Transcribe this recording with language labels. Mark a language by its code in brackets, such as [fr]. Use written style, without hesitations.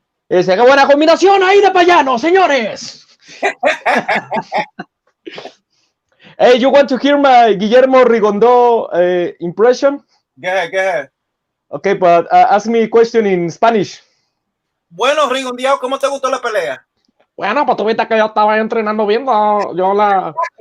[es] Esa buena combinación ahí de Payano, señores. [en] Hey, you want to hear my Guillermo Rigondo impression? Go ahead. Okay, but ask me a question in Spanish. [es] Bueno, Rigondeado, ¿cómo te gustó la pelea? Bueno, pues tú viste que yo estaba entrenando viendo, yo la...